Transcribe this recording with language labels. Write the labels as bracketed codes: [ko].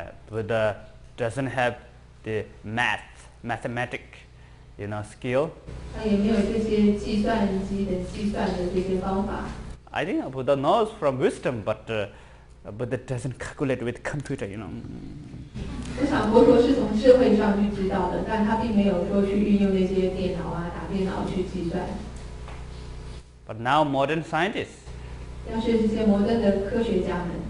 [en] Buddha doesn't have the mathematic, skill. [zh] 他也没有这些计算机的计算的这些方法。 [en] I think Buddha knows from wisdom, but Buddha doesn't calculate with computer, [zh] 我想佛陀是从智慧上去知道的，但他并没有说去运用那些电脑啊、打电脑去计算。 [en] But now modern scientists. [zh] 但是这些摩登的科学家们